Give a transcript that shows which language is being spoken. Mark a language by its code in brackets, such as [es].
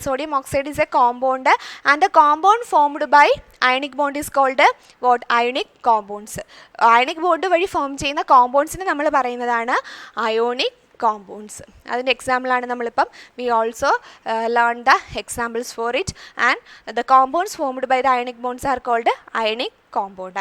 [en] Sodium oxide is a compound and the compound formed by ionic bond is called what? Ionic compounds. [ml] Ionic bond വഴി form ചെയ്യുന്ന കോമ്പൗണ്ട്സിനെ നമ്മൾ പറയുന്നതാണ് ionic compounds. അതിൻ്റെ എക്സാമ്പിളാണ് നമ്മളിപ്പം [en] we also learned the examples for it, and the compounds formed by the ionic bonds are called ionic compound.